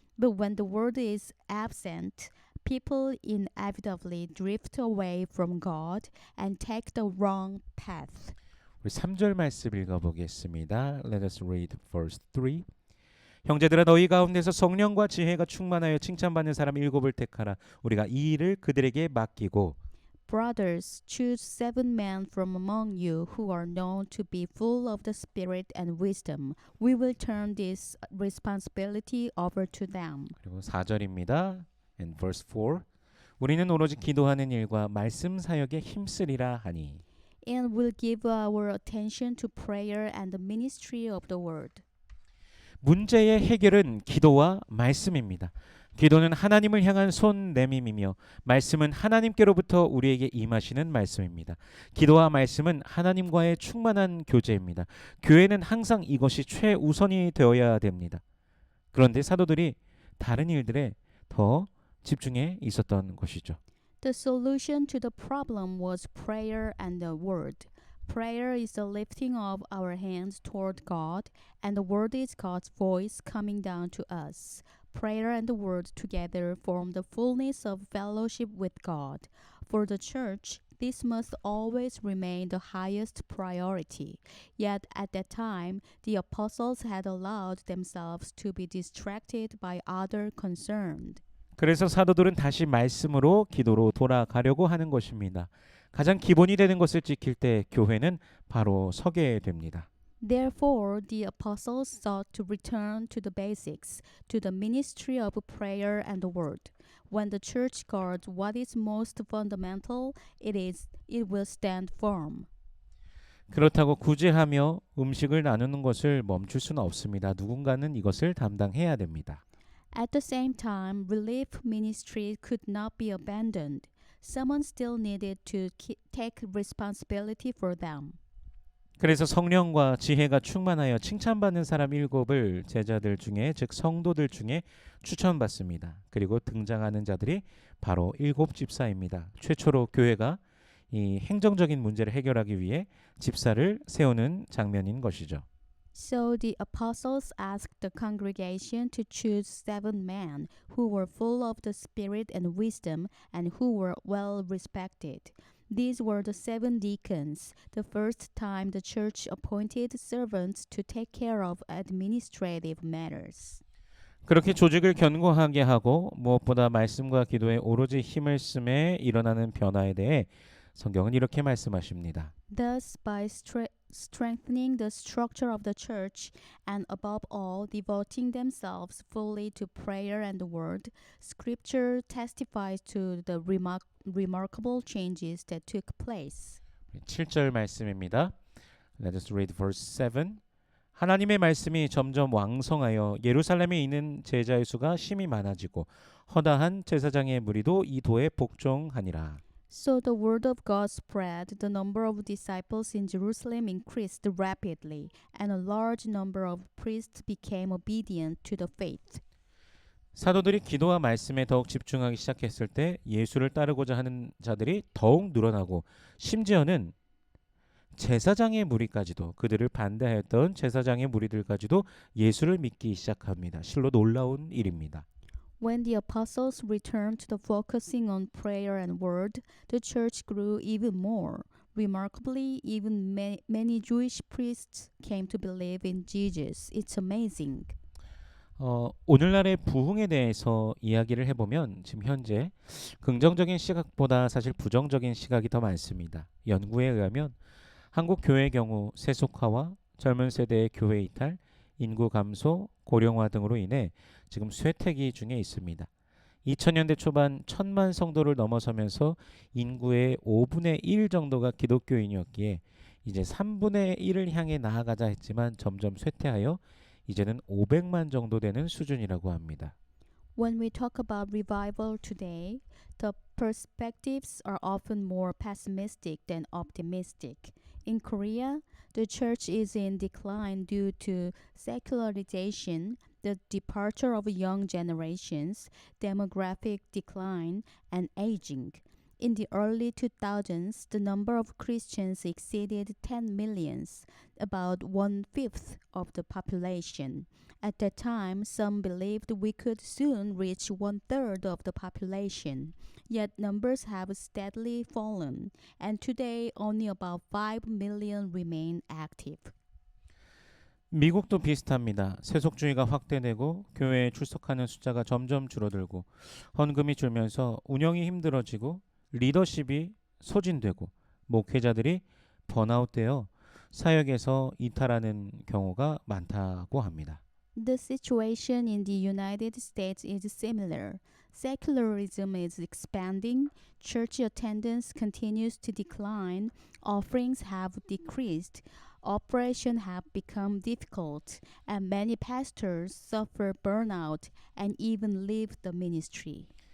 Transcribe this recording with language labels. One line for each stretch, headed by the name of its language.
English: But when the Word is absent, people inevitably drift away from God and take the wrong path.
Korean: 우리 3절 말씀 읽어보겠습니다.
English: Let us read verse 3.
Korean: 형제들아 너희 가운데서 성령과 지혜가 충만하여 칭찬받는 사람 7을 택하라. 우리가 이 일을 그들에게 맡기고
English: Brothers, choose 7 men from among you who are known to be full of the Spirit and wisdom. We will turn this responsibility over to them.
Korean: 그리고 4절입니다.
English: And verse 4.
Korean: 우리는 오로지 기도하는 일과 말씀 사역에 힘쓰리라 하니.
English: And will give our attention to prayer and the ministry of the word.
Korean: 문제의 해결은 기도와 말씀입니다. 기도는 하나님을 향한 손 내밈이며 말씀은 하나님께로부터 우리에게 임하시는 말씀입니다. 기도와 말씀은 하나님과의 충만한 교제입니다. 교회는 항상 이것이 최우선이 되어야 됩니다. 그런데 사도들이 다른 일들에 더 집중해 있었던 것이죠.
English: The solution to the problem was prayer and the word. Prayer is the lifting of our hands toward God, and the word is God's voice coming down to us. Prayer and the word together form the fullness of fellowship with God. For the church, this must always remain the highest priority. Yet at that time, the apostles had allowed themselves to be distracted by other concerns.
Korean: 그래서 사도들은 다시 말씀으로 기도로 돌아가려고 하는 것입니다. 가장 기본이 되는 것을 지킬 때 교회는 바로 서게 됩니다.
English: Therefore, the apostles sought to return to the basics, to the ministry of prayer and the word. When the church guards what is most fundamental, it will stand firm.
Korean: 그렇다고 구제하며 음식을 나누는 것을 멈출 수는 없습니다. 누군가는 이것을 담당해야 됩니다.
English: At the same time, relief ministry could not be abandoned. Someone still needed to take responsibility for them.
Korean: 그래서 성령과 지혜가 충만하여 칭찬받는 사람 7을 제자들 중에 즉 성도들 중에 추천받습니다. 그리고 등장하는 자들이 바로 7 집사입니다. 최초로 교회가 이 행정적인 문제를 해결하기 위해 집사를 세우는 장면인 것이죠.
English: So the apostles asked the congregation to choose 7 men who were full of the Spirit and wisdom and who were well respected. These were the 7 deacons, the first time the church appointed servants to take care of administrative matters.
Korean: 그렇게 조직을 견고하게 하고 무엇보다 말씀과 기도에 오로지 힘을 쓰매 일어나는 변화에 대해 성경은 이렇게 말씀하십니다.
English: Thus, by strengthening the structure of the church and above all devoting themselves fully to prayer and the word, Scripture testifies to the remarkable changes that took place.
Korean: 7절 말씀입니다.
English: Let us read verse 7.
Korean: 하나님의 말씀이 점점 왕성하여 예루살렘에 있는 제자의 수가 심히 많아지고 허다한 제사장의 무리도 이 도에 복종하니라.
English: So the word of God spread, the number of disciples in Jerusalem increased rapidly, and a large number of priests became obedient to the faith.
Korean: 사도들이 기도와 말씀에 더욱 집중하기 시작했을 때 예수를 따르고자 하는 자들이 더욱 늘어나고 심지어는 제사장의 무리까지도 그들을 반대하였던 제사장의 무리들까지도 예수를 믿기 시작합니다. 실로 놀라운 일입니다.
English: When the apostles returned to the focusing on prayer and word, the church grew even more. Remarkably, even many Jewish priests came to believe in Jesus. It's amazing.
Korean: 오늘날의 부흥에 대해서 이야기를 해보면 지금 현재 긍정적인 시각보다 사실 부정적인 시각이 더 많습니다. 연구에 의하면 한국 교회의 경우 세속화와 젊은 세대의 교회 이탈, 인구 감소, 고령화 등으로 인해 지금 쇠퇴기 중에 있습니다. 2000년대 초반 1000만 성도를 넘어서면서 인구의 5분의 1 정도가 기독교인이었기에 이제 3분의 1을 향해 나아가자 했지만 점점 쇠퇴하여 이제는 500만 정도 되는 수준이라고 합니다.
English: When we talk about revival today, the perspectives are often more pessimistic than optimistic. In Korea, the church is in decline due to secularization, the departure of young generations, demographic decline, and aging. In the early 2000s, the number of Christians exceeded 10 millions, about 1/5 of the population. At that time, some believed we could soon reach 1/3 of the population. Yet numbers have steadily fallen, and today only about 5 million remain active.
Korean: 미국도 비슷합니다. 세속주의가 확대되고 교회에 출석하는 숫자가 점점 줄어들고 헌금이 줄면서 운영이 힘들어지고 리더십이 소진되고 목회자들이 번아웃되어 사역에서 이탈하는 경우가 많다고 합니다.
English: The situation in the United States is similar. Secularism is expanding, church attendance continues to decline, offerings have decreased, operations have become difficult, and many pastors suffer burnout and even leave the ministry.